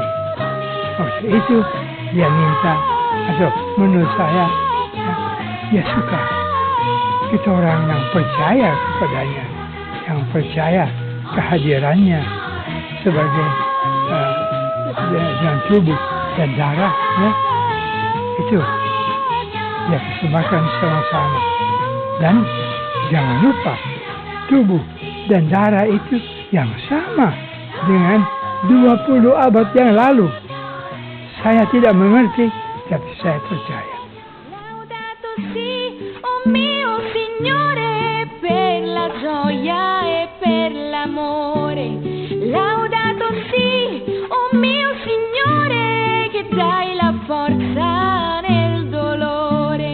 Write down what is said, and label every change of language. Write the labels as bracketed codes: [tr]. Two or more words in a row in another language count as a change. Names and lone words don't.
[id] Waktu itu dia minta, atau menurut saya dia suka kita orang yang percaya kepadanya, yang percaya kehadirannya sebagai dengan tubuh dan darah ya, itu dia persembahkan sama-sama. Dan jangan lupa tubuh dan darah itu yang sama dengan 20 abad yang lalu. Saya tidak mengerti, tapi saya percaya. [it] Laudato si, oh mio Signore, per la gioia e per l'amore. Laudato si, oh mio Signore, che dai la forza nel dolore.